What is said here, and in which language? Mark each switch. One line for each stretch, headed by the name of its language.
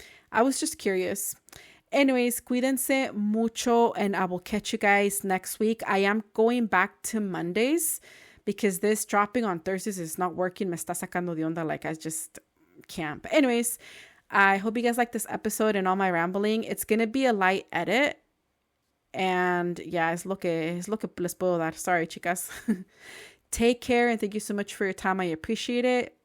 English: I was just curious. Anyways,
Spanish: cuídense mucho
English: and I will catch you guys next week. I am going back to Mondays because this dropping on Thursdays is not working.
Spanish: Me está sacando de onda.
English: Like I just can't. But anyways, I hope you guys like this episode and all my rambling. It's going to be a light edit. And yeah,
Spanish: es lo que les puedo dar.
English: Sorry, chicas. Take care, and thank you so much for your time. I appreciate it.